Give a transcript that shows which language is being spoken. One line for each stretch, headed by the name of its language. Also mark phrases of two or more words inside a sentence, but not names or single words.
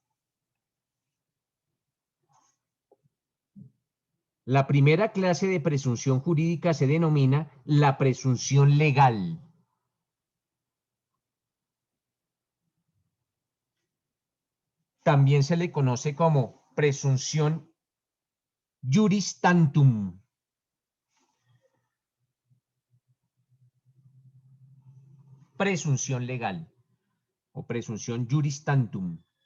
Spanish: La primera clase de presunción jurídica se denomina la presunción legal. También se le conoce como presunción
Latin: juris tantum.
Spanish: Presunción legal o presunción
Latin: juris tantum.